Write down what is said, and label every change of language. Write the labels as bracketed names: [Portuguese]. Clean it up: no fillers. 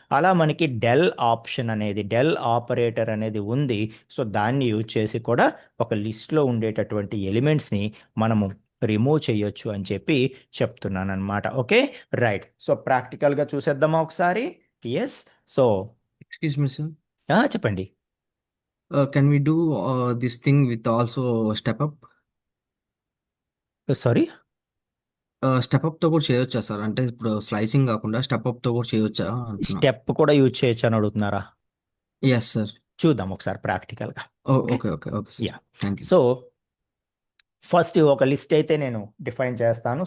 [Telugu] అలా మనకి del option అనేది డెల్ ఆపరేటర్ అనేది ఉంది. సో దాన్ని యూజ్ చేసి కూడా ఒక లిస్ట్లో ఉండేటటువంటి ఎలిమెంట్స్ని మనము రిమూవ్ చేయొచ్చు అని చెప్పి చెప్తున్నాను అనమాట. ఓకే రైట్ సో ప్రాక్టికల్గా చూసేద్దామా ఒకసారి. [English] Yes so Excuse me, sir. [Telugu] చెప్పండి. [English] Can we do this thing with also step up? Sorry [Telugu] step up తో కూడా చేయొచ్చా సార్? అంటే ఇప్పుడు స్లైసింగ్ కాకుండా స్టెప్ అప్ తో కూడా చేయొచ్చా అంటున్నా. స్టెప్ కూడా యూజ్ చేయొచ్చు అని అడుగుతున్నారా? [English] Yes sir. [Telugu] చూద్దాం ఒకసారి ప్రాక్టికల్గా. Okay [English] Okay okay okay sir. Yeah thank you. [Telugu] So first ఒక లిస్ట్ అయితే నేను డిఫైన్ చేస్తాను.